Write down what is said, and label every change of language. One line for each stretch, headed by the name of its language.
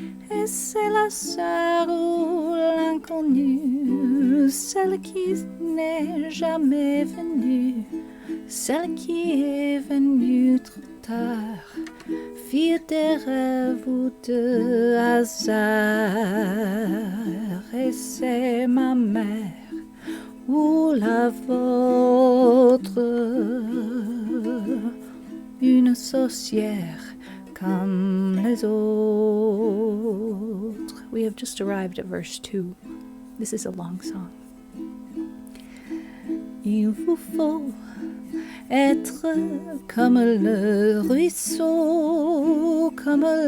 French: Et c'est la sœur ou l'inconnue, celle qui n'est jamais venue, celle qui est venue trop tard, fille des rêves ou de hasard. Et c'est ma mère ou la vôtre, une sorcière comme les autres.
English: We have just arrived at verse 2. This is a long song.
French: Il vous faut être comme le ruisseau, comme